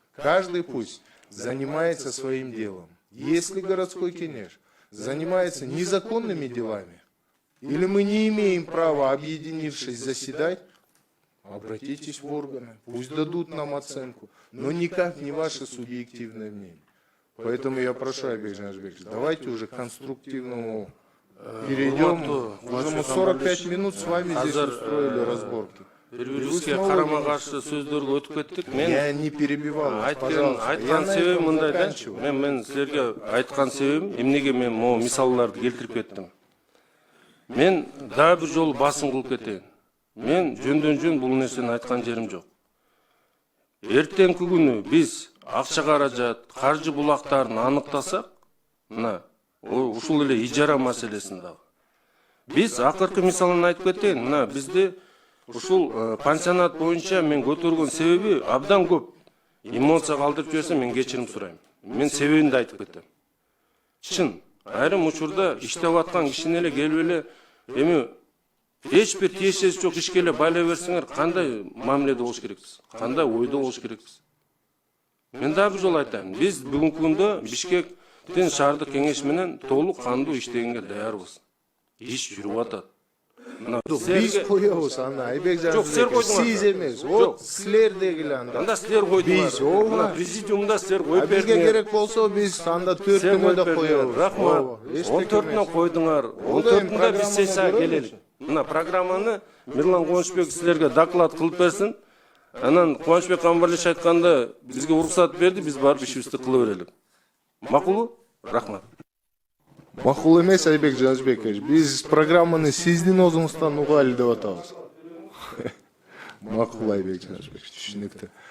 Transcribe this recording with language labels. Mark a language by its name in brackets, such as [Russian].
[Russian] Каждый пусть занимается своим делом. Если городской кенеш занимается незаконными делами, или мы не имеем права, объединившись, заседать, обратитесь в органы, пусть дадут нам оценку, но никак не ваше субъективное мнение. Поэтому я прошу, Айбек Джанышбекович, давайте уже к конструктивному перейдем. Уже мы 45 минут с вами здесь устроили разборки. [Kyrgyz] Бири-бирибизге карама-каршы сөздөргө өтүп кеттик. [Russian] Я не перебивал вас, пожалуйста. [Kyrgyz] Айткан себебим мындай да. Мен силерге айткан себебим эмнеге мен могу мисалдарды келтирип кеттим. Мен дагы бир жолу басым кылып кетейин. Мен жөндөн-жөн бул нерсени айткан жерим жок. Эртеңки күнү биз акча каражат, каржы булактарын аныктасак, мына ушул эле ижара маселесин дагы. Биз акыркы мисалын айтып кетейин. Мына бизде ушул пансионат боюнча мен көтөргөн себеби абдан көп. Эмоция калтырып жиберсем мен кечирим сурайм. Мен себебин да айтып кетем. Чын, айрым учурда иштеп аткан кишини эле келип эле эми эч бир тиешеси жок ишке эле байлай берсеңер, кандай мамиледе болуш керекпиз? Кандай ойдо болуш керекпиз? Мен дагы бир жолу айтайын. Биз бүгүнкү күндө Бишкектин шаардык кеңеш менен толук кандуу иштегенге даярбыз. Иш жүрүп атат. Биз коебуз аны, Айбек Джанышбекович, сиз эмес. Вот силер дегиле анда. Анда силер койдуңар. Биз ооба. Президиумда силер коюп Бизге бердиңер. керек болсо биз анда 4-күнө да коебуз. Рахмат. 14-нө койдуңар. 14-нда биз сессия келелик. Мына программаны Мирлан Кубанычбек силерге доклад кылып берсин. Анан Кубанычбек Камбарлич айтканда бизге уруксат берди, биз барып ишибизди кыла берелик. Макулбу? Рахмат. Макул эмес, Айбек Джанышбекович. Биз программаны сиздин өзүңүздөн угалы деп атабыз. Макул, Айбек Джанышбекович, түшүнүктүү.